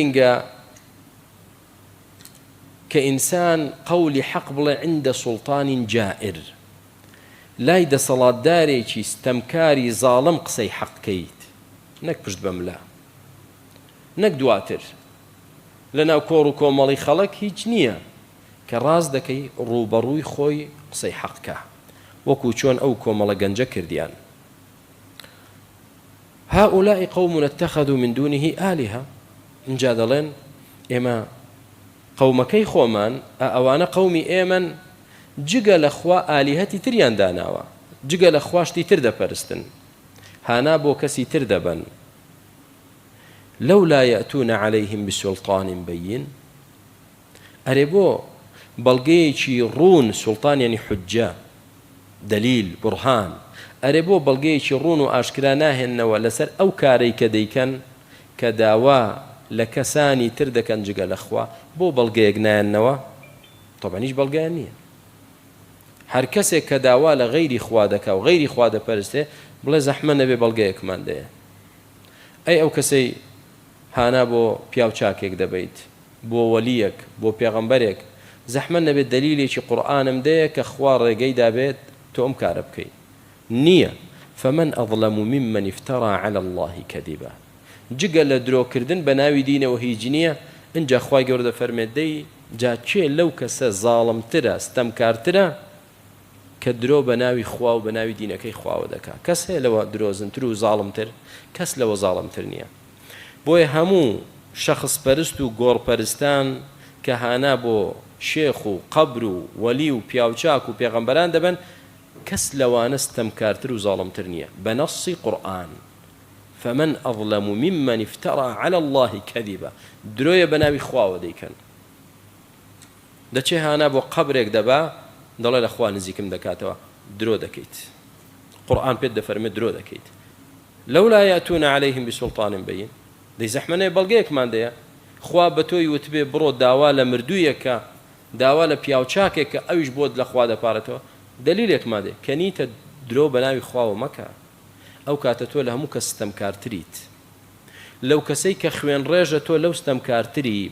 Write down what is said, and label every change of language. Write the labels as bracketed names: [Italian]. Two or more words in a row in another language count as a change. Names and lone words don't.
[Central Kurdish] ئەمە گرینگە کە ئینسان قەولی حەق بڵێ [Arabic] عندە سوڵتانی جائر، [Central Kurdish] لای دەسەڵاتدارێکی ستەمکاری زاڵم قسەی حەقکەیت، نەک پشت بەملا، نەک دواتر لەناو کۆڕ و کۆمەڵی خەڵک هیچ نییە کە ڕاست دەکەی ڕوبەڕووی خۆی قسەی حەقکە، وەکو چۆن ئەو کۆمەڵە گەنجە کردیان. [Arabic] هؤلاء قوم اتخذوا من دونه آلهة، [Central Kurdish] اینجا دەڵێن ئێمە قەومەکەی خۆمان ئەوانە قەومی ئێمەن جگە لە خوا ئالیهەتی تریان داناوە، جگە لە خواشتی تر دەپەرستن، هانا بۆ کەسی تر دەبن. [Arabic] لولا يأتون عليهم بسلطان بين، [Central Kurdish] ئەرێ بۆ بەڵگەیەکی ڕوون، سوڵتان یعنی حجە، دلیل، بورهان، ئەرێ بۆ بەڵگەیەکی ڕوون و ئاشکرا ناهێننەوە لەسەر ئەو کارەی کە دەیکەن کە داوا لە کەسانی تر دەکەن جگە لە خوا، بۆ بەڵگەیەک نایەنەوە؟ طبعا هیچ بەڵگەیان نییە. هەر کەسێک کە داوا لە غەیری خوا دەکا و غەیری خوا دەپەرستێ بڵێ زەحمە نەبێ بەڵگەیەکمان دەیە. ئەی ئەو کەسەی هانا بۆ پیاو چاکێک دەبیت، بۆ وەلیەک، بۆ پێغەمبەرێک، زەحمە نەبێت دەلیلێکی قورئانم دەیە کە خوا ڕێگەی دابێت تۆ ئەم کارە بکەیت. نییە. [Arabic] فمن أظلم ممن افترى على الله كذبا، [Central Kurdish] جگە لە درۆکردن بە ناوی دینەوە هیچ نییە. اینجا خوای گەورە دەفەرمێت دەی جا چێ لەو کەسە زاڵمترە، ستەمکارترە کە درۆ بە ناوی خوا و بە ناوی دینەکەی خواوە دەکا. کەس هەیە لەوە درۆزنتر و زاڵمتر؟ کەس لەوە زاڵمتر نییە. بۆیە هەموو شەخص پەرست و گۆڕپەرستان کە هانا بۆ شێخ و قەبر و وەلی و پیاوچاک و پێغەمبەران دەبن، کەس لەوانە ستەمکارتر و زاڵمتر نییە بە نەسی قورئان. [Arabic] فمن أظلم ممن افترى على الله كذبا، [Central Kurdish] درۆیە بە ناوی خواوە دەیکەن. دەچێ هانا بۆ قەبرێک دەبا دەڵێ لە خوا نزیکم دەکاتەوە، درۆ دەکەیت. قورئان پێت دەفەرمێت درۆ دەکەیت. [Arabic] لولا يأتون عليهم بسلطان بين، [Central Kurdish] دەی زەحمەنەیە بەڵگەیەکمان دەیە، خوا بە تۆی وتبێ بڕۆ داوا لە مردوویەکە، داوا لە پیاوچاکێکە ئەویش بۆت لە خوا دەپارێتەوە، دلیلێکمان دێ کە نیتە درۆ بە ناوی خواوە مەکە. ئەو کاتە تۆ لە هەموو کەس ستەمکارتریت، لەو کەسەی کە خوێن ڕێژە تۆ لەو ستەمکارتری.